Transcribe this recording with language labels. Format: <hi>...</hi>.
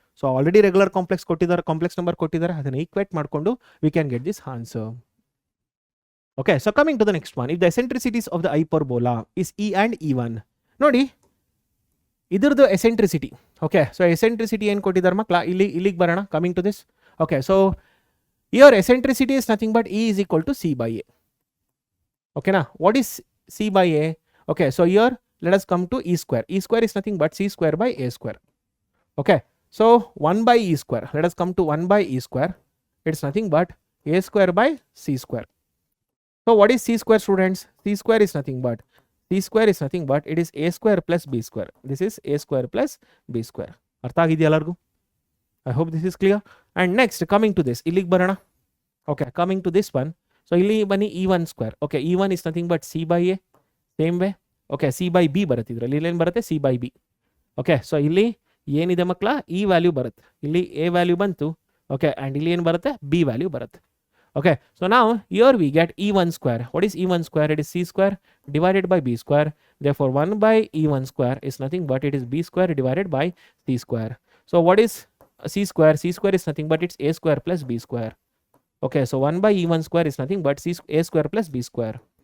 <kn>So already regular complex ಕೊಟ್ಟಿದ್ದಾರೆ, complex number ಕೊಟ್ಟಿದ್ದಾರೆ, ಅದನ್ನು ಈಕ್ವೇಟ್ ಮಾಡಿಕೊಂಡು</kn> <en>We can get this answer. Okay, so coming to the next one. If the eccentricities of the hyperbola is E and E one,</en> <kn>ನೋಡಿ ಇದ್ರದ್ದು</kn> <en>Eccentricity.</en> <kn>Okay, so ಎಸೆಂಟ್ರಿಸಿಟಿ ಏನು ಕೊಟ್ಟಿದ್ದಾರೆ ಮಕ್ಕಳ, ಇಲ್ಲಿಗೆ ಬರೋಣ.</kn> <en>Coming to this, okay, so your eccentricity is nothing but E is equal to C by A. Okay, now what is C by A? Okay, so here let us come to E square. E square is nothing but C square by A square. Okay, so 1 by E square. Let us come to 1 by E square. It's nothing but A square by C square. So what is C square, students? C square is nothing but it is A square plus B square. This is A square plus B square.</en> <kn>ಅರ್ಥ ಆಗಿದೆಯಾ ಎಲ್ಲರಿಗೂ?</kn> <en>I hope this is clear. And next, coming to this,</en> <kn>ಇಲ್ಲಿಗೆ ಬರೋಣ.</kn> <en>Okay, coming to this one. So</en> <kn>ಇಲ್ಲಿ ಬನ್ನಿ</kn> <en>E1 square. Okay, E1 is nothing but C by A. Same way. Okay, C by B</en> <kn>ಬರುತ್ತೆ ಇದರಲ್ಲಿ. ಇಲ್ಲಿ ಏನು ಬರುತ್ತೆ,</kn> <en>C by B. Okay, so</en> <kn>ಇಲ್ಲಿ ಏನಿದೆ ಮಕ್ಕಳ, E ವ್ಯಾಲ್ಯೂ ಬರುತ್ತೆ, ಇಲ್ಲಿ A ವ್ಯಾಲ್ಯೂ ಬಂತು. Okay, and ಇಲ್ಲಿ ಏನು ಬರುತ್ತೆ, B ವ್ಯಾಲ್ಯೂ ಬರುತ್ತೆ.</kn> <en>Okay, so now here we get E1 square. What is E1 square? It is C square divided by B square. Therefore 1 by E1 square is nothing but it is B square divided by C square. So what is C square? C square is nothing but it's A square plus B square. Okay, so 1 by E1 square is nothing but A square plus B square.</en>